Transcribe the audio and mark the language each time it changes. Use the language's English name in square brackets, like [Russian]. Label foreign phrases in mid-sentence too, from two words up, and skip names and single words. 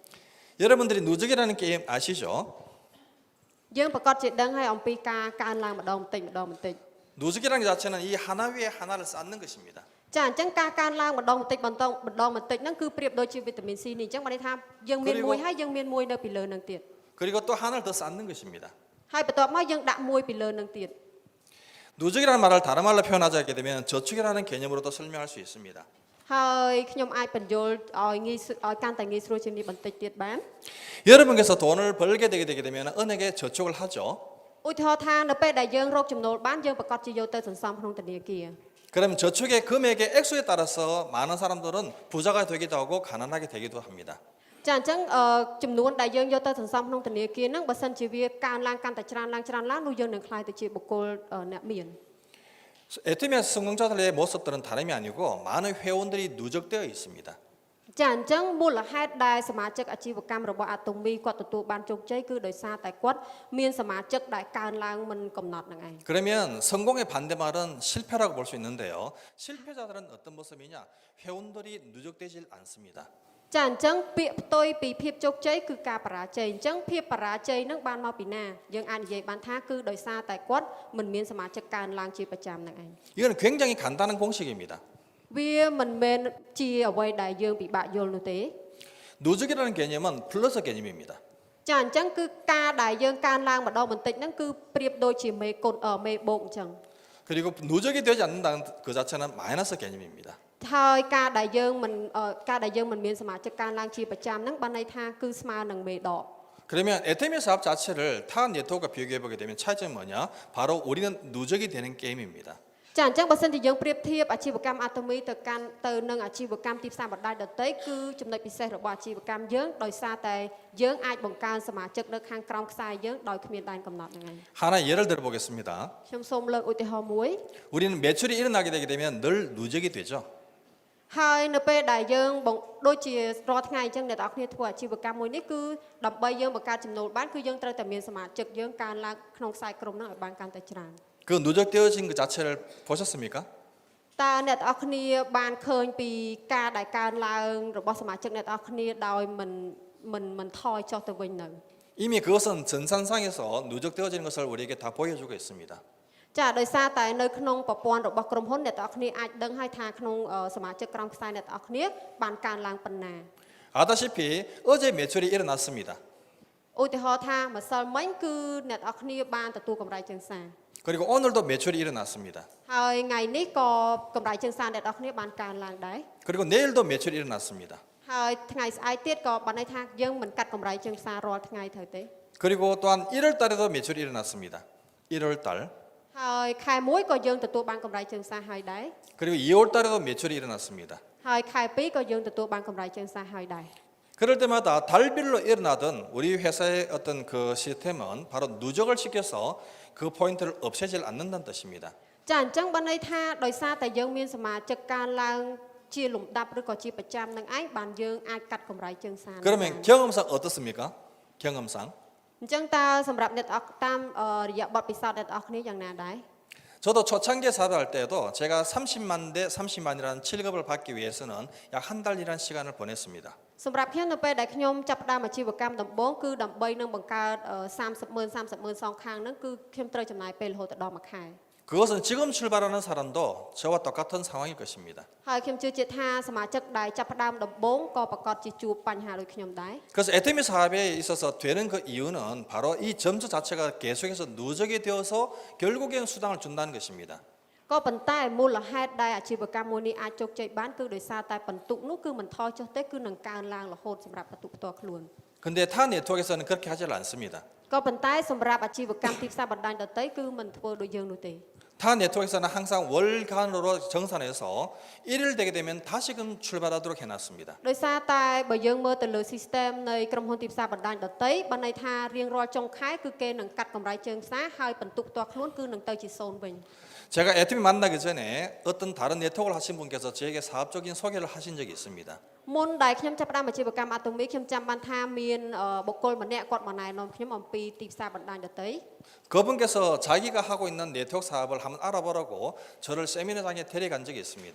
[Korean] 여러분들이 누적이라는 게임 아시죠? [Khmer] យើងប្រកាសជាដឹងហើយអំពីការកើនឡើងម្ដងបន្តិច [Korean] 누적이라는 게 자체는 이 하나 위에 하나를 쌓는 것입니다. [Khmer] ចាអញ្ចឹងការកើនឡើងម្ដងបន្តិចហ្នឹងគឺប្រៀបដូចជាវីតាមីន C នេះអញ្ចឹងបានន័យថាយើងមានមួយហើយយើងមានមួយនៅពីលើហ្នឹងទៀត [Korean] 그리고 또 하나를 더 쌓는 것입니다. [Khmer] ហើយបន្ទាប់មកយើងដាក់មួយពីលើហ្នឹងទៀត [Korean] 누적이라는 말을 다른 말로 표현하자게 되면 저축이라는 개념으로도 설명할 수 있습니다. [Khmer] ហើយខ្ញុំអាចបញ្យល់ឲ្យកាន់តែងាយស្រួលជាងនេះបន្តិចទៀតបាន [Korean] 여러분께서 돈을 벌게 되게 되면 은행에 저축을 하죠. [Khmer] ឧទាហរណ៍ថានៅពេលដែលយើងរកចំណូលបានយើងប្រកាសជាយកទៅសន្សំក្នុងធនាគារ [Korean] 그럼 저축의 금액의 액수에 따라서 많은 사람들은 부자가 되기도 하고 가난하게 되기도 합니다. [Khmer] ចាអញ្ចឹងចំនួនដែលយើងយកទៅសន្សំក្នុងធនាគារហ្នឹងបើសិនជាវាកើនឡើងកាន់តែច្រើនឡើងនោះយើងនឹងខ្លាយទៅជាបុគ្គលអ្នកមាន [Korean] 애터미의 성공자들의 모습들은 다름이 아니고 많은 회원들이 누적되어 있습니다. [Khmer] ចាអញ្ចឹងមូលហេតុដែលសមាជិកអាជីវកម្មរបស់អាតូមីគាត់ទទួលបានជោគជ័យគឺដោយសារតែគាត់មានសមាជិកដែលកើនឡើងមិនកំណត់ហ្នឹងឯង [Korean] 그러면 성공의 반대말은 실패라고 볼 수 있는데요. 실패자들은 어떤 모습이냐? 회원들이 누적되질 않습니다. [Khmer] ចាអញ្ចឹងពាក្យផ្ទុយពីភាពជោគជ័យគឺការបរាជ័យអញ្ចឹងភាពបរាជ័យនឹងបានមកពីណាយើងអាចនិយាយបានថាគឺដោយសារតែគាត់មិនមានសមាជិកកើនឡើងជាប្រចាំនឹងឯង [Korean] 이거는 굉장히 간단한 공식입니다. [Khmer] វាមិនមែនជាអ្វីដែលយើងពិបាកយល់នោះទេ [Korean] 누적이라는 개념은 플러스 개념입니다. [Khmer] ចាអញ្ចឹងគឺការដែលយើងកើនឡើងម្ដងបន្តិចហ្នឹងគឺប្រៀបដូចជាមេគុណមេបូកអញ្ចឹង [Korean] 그리고 누적이 되지 않는다는 그 자체는 마이너스 개념입니다. [Khmer] ហើយការដែលយើងមិនមានសមាជិកកើនឡើងជាប្រចាំហ្នឹងបានន័យថាគឺស្មើនឹងមេដក [Korean] 그러면 에테미 사업 자체를 타 네트워크와 비교해 보게 되면 차이점이 뭐냐? 바로 우리는 누적이 되는 게임입니다. [Khmer] ចាអញ្ចឹងបើសិនជាយើងប្រៀបធៀបអាជីវកម្មអាតូមីទៅនឹងអាជីវកម្មទីផ្សារបណ្ដាញដទៃគឺចំណុចពិសេសរបស់អាជីវកម្មយើងដោយសារតែយើងអាចបង្កើនសមាជិកនៅខាងក្រោមខ្សែយើងដោយគ្មានដែនកំណត់ហ្នឹងឯង [Korean] 하나 예를 들어 보겠습니다. [Khmer] ខ្ញុំសូមលើកឧទាហរណ៍មួយ [Korean] 우리는 매출이 일어나게 되게 되면 늘 누적이 되죠. [Khmer] ហើយនៅពេលដែលយើងដូចជារាល់ថ្ងៃអញ្ចឹងអ្នកនរគ្នាធ្វើអាជីវកម្មមួយនេះគឺដើម្បីយើងបង្កើតចំណូលបានគឺយើងត្រូវតែមានសមាជិកយើងកើនឡើងក្នុងខ្សែក្រុមហ្នឹងឲ្យបានកាន់តែច្រើន [Korean] 그 누적되어진 그 자체를 보셨습니까? [Khmer] តើអ្នកនរគ្នាបានឃើញពីការដែលកើនឡើងរបស់សមាជិកអ្នកនរគ្នាដោយមិនថយចុះទៅវិញនៅ [Korean] 이미 그것은 전산상에서 누적되어지는 것을 우리에게 다 보여주고 있습니다. [Khmer] ចាដោយសារតែនៅក្នុងប្រព័ន្ធរបស់ក្រុមហ៊ុនអ្នកនរគ្នាអាចដឹងហើយថាក្នុងសមាជិកក្រុមខ្សែអ្នកនរគ្នាបានកើនឡើងប៉ុណ្ណា [Korean] 아다시피 어제 매출이 일어났습니다. [Khmer] ឧទាហរណ៍ថាម្សិលមិញគឺអ្នកនរគ្នាបានទទួលកម្រៃជើងសារ [Korean] 그리고 오늘도 매출이 일어났습니다. [Khmer] ហើយថ្ងៃនេះក៏កម្រៃជើងសារអ្នកនរគ្នាបានកើនឡើងដែរ [Korean] 그리고 내일도 매출이 일어났습니다. [Khmer] ហើយថ្ងៃស្អែកទៀតក៏បានន័យថាយើងមិនកាត់កម្រៃជើងសាររាល់ថ្ងៃត្រូវទេ [Korean] 그리고 또한 1월 달에도 매출이 일어났습니다. 1월 달. [Khmer] ហើយខែមួយក៏យើងទទួលបានកម្រៃជើងសារហើយដែរ [Korean] 그리고 2월 달에도 매출이 일어났습니다. [Khmer] ហើយខែ2ក៏យើងទទួលបានកម្រៃជើងសារហើយដែរ [Korean] 그럴 때마다 달별로 일어나던 우리 회사의 어떤 그 시스템은 바로 누적을 시켜서 그 포인트를 없애질 않는다는 뜻입니다. [Khmer] ចាអញ្ចឹងបានន័យថាដោយសារតែយើងមានសមាជិកកើនឡើងជាលំដាប់ឬក៏ជាប្រចាំនឹងឯងបានយើងអាចកាត់កម្រៃជើងសារ [Korean] 그러면 경험상 어떻습니까? 경험상 [Khmer] អញ្ចឹងតើសម្រាប់អ្នកនរតាមរយៈបទពិសោធន៍អ្នកនរគ្នាយ៉ាងណាដែរ [Korean] 저도 초창기 사업을 할 때도 제가 30만 대 30만이라는 7급을 받기 위해서는 약 한 달이라는 시간을 보냈습니다. [Khmer] សម្រាប់ខ្ញុំនៅពេលដែលខ្ញុំចាប់ផ្ដើមអាជីវកម្មដំបូងគឺដើម្បីនឹងបង្កើត30ម៉ឺនសងខាងហ្នឹងគឺខ្ញុំត្រូវចំណាយពេលរហូតដល់មួយខែ [Korean] 그것은 지금 출발하는 사람도 저와 똑같은 상황일 것입니다. [Khmer] ហើយខ្ញុំជឿជាក់ថាសមាជិកដែលចាប់ផ្ដើមដំបូងក៏ប្រកាសជាជួបបញ្ហាដូចខ្ញុំដែរ [Korean] 그래서 에테미 사업에 있어서 되는 그 이유는 바로 이 점수 자체가 계속해서 누적이 되어서 결국엔 수당을 준다는 것입니다. [Khmer] ក៏ប៉ុន្តែមូលហេតុដែលអាជីវកម្មមួយនេះអាចជោគជ័យបានគឺដោយសារតែបន្ទុកនោះគឺមិនថយចុះទេគឺនឹងកើនឡើងរហូតសម្រាប់បន្ទុកផ្ទាល់ខ្លួន [Korean] 근데 타 네트워크에서는 그렇게 하질 않습니다. [Khmer] ក៏ប៉ុន្តែសម្រាប់អាជីវកម្មទីផ្សារបណ្ដាញដទៃគឺមិនធ្វើដូចយើងនោះទេ [Korean] 타 네트워크에서는 항상 월간으로 정산해서 1일 되게 되면 다시금 출발하도록 해놨습니다. [Khmer] ដោយសារតែបើយើងមើលទៅលើ system នៃក្រុមហ៊ុនទីផ្សារបណ្ដាញដទៃបានន័យថារៀងរាល់ចុងខែគឺគេនឹងកាត់កម្រៃជើងផ្សារហើយបន្ទុកផ្ទាល់ខ្លួនគឺនឹងទៅជា0វិញ [Korean] 제가 에테미 만나기 전에 어떤 다른 네트워크를 하신 분께서 저에게 사업적인 소개를 하신 적이 있습니다. [Khmer] មុនដែលខ្ញុំចាប់ផ្ដើមអាជីវកម្មអាតូមីខ្ញុំចាំបានថាមានបុគ្គលម្នាក់គាត់មកណែនាំខ្ញុំអំពីទីផ្សារបណ្ដាញដទៃ [Korean] 그분께서 자기가 하고 있는 네트워크 사업을 한번 알아보라고 저를 세미나장에 데려간 적이 있습니다.